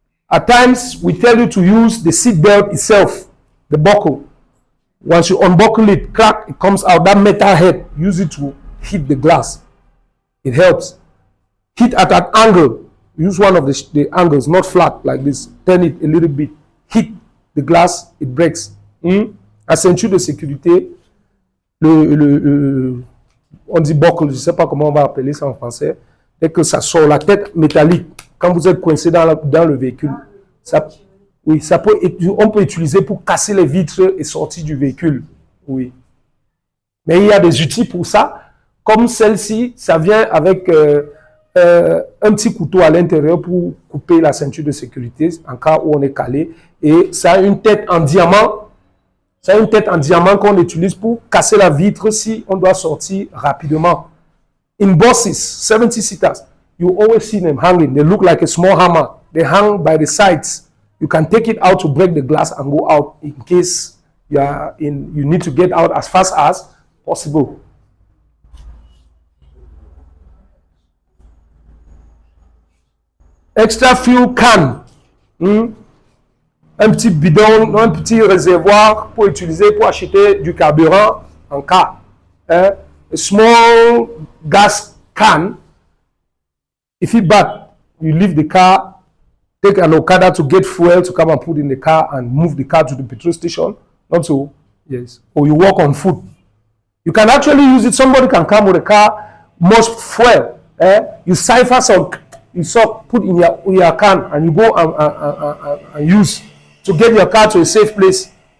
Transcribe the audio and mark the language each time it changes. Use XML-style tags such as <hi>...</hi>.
<en>At times we tell you to use the seat belt itself, the buckle. Once you unbuckle it, crack, it comes out. That metal head, use it to hit the glass. It helps. Hit at an angle. Use one of the angles, not flat like this. Turn it a little bit. Hit the glass, it breaks.</en> <fr>La ceinture de sécurité, on dit buckle, je ne sais pas comment on va appeler ça en français. Dès que ça sort, la tête métallique, quand vous êtes coincé dans le véhicule, oui, on peut utiliser pour casser les vitres et sortir du véhicule. Oui. Mais il y a des outils pour ça. Comme celle-ci, ça vient avec un petit couteau à l'intérieur pour couper la ceinture de sécurité en cas où on est calé. Et ça a une tête en diamant. Ça a une tête en diamant qu'on utilise pour casser la vitre si on doit sortir rapidement.</fr> <en>In buses, 70-seaters, you always see them hanging. They look like a small hammer. They hang by the sides. You can take it out to break the glass and go out in case you need to get out as fast as possible. Extra fuel can.</en> <fr>Un petit bidon, un petit réservoir pour utiliser, pour acheter du carburant en cas.</fr> <en>A small gas can. If you leave the car, take an Okada to get fuel to come and put in the car and move the car to the petrol station. Not so, yes. Or you walk on foot. You can actually use it. Somebody can come with a car, most fuel. You siphon some, put in your can and you go and use to get your car to a safe place.</en>